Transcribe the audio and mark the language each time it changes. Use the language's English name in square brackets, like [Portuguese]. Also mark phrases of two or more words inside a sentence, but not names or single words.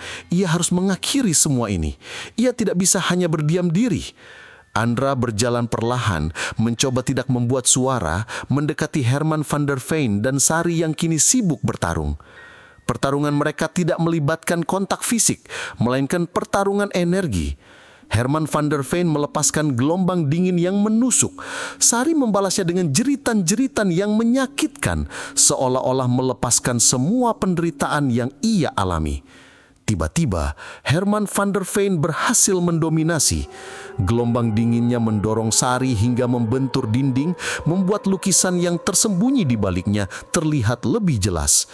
[Indonesian] Ia harus mengakhiri semua ini. Ia tidak bisa hanya berdiam diri. Andra berjalan perlahan, mencoba tidak membuat suara, mendekati Herman van der Veen dan Sari yang kini sibuk bertarung. Pertarungan mereka tidak melibatkan kontak fisik, melainkan pertarungan energi. Herman van der Veen melepaskan gelombang dingin yang menusuk. Sari membalasnya dengan jeritan-jeritan yang menyakitkan, seolah-olah melepaskan semua penderitaan yang ia alami. Tiba-tiba, Herman van der Veen berhasil mendominasi. Gelombang dinginnya mendorong Sari hingga membentur dinding, membuat lukisan yang tersembunyi di baliknya terlihat lebih jelas.